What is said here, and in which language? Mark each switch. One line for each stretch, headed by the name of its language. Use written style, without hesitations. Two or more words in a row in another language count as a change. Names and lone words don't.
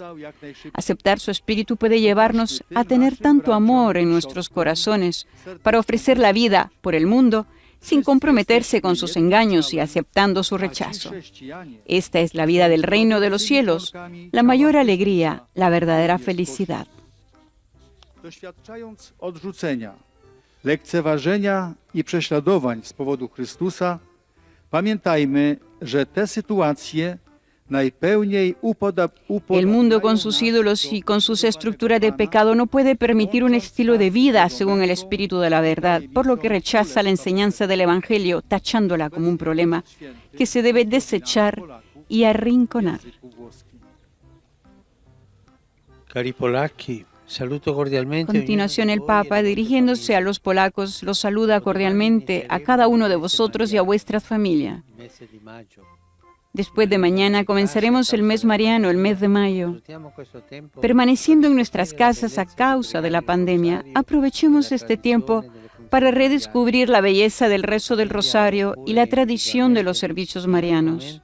Spanish: Aceptar su espíritu puede llevarnos a tener tanto amor en nuestros corazones para ofrecer la vida por el mundo sin comprometerse con sus engaños y aceptando su rechazo. Esta es la vida del reino de los cielos, la mayor alegría, la verdadera felicidad.
Polish: Doświadczając odrzucenia, lekceważenia i prześladowań z powodu Chrystusa, pamiętajmy, że te sytuacje najpełniej
Spanish: El mundo con sus ídolos y con sus estructuras de pecado no puede permitir un estilo de vida según el espíritu de la verdad, por lo que rechaza la enseñanza del Evangelio, tachándola como un problema que se debe desechar y arrinconar.
Italian: Cari polacchi, Saluto cordialmente.
Spanish: A continuación, el Papa, dirigiéndose a los polacos, los saluda cordialmente a cada uno de vosotros y a vuestra familia. Después de mañana comenzaremos el mes mariano, el mes de mayo. Permaneciendo en nuestras casas a causa de la pandemia, aprovechemos este tiempo para redescubrir la belleza del rezo del rosario y la tradición de los servicios marianos.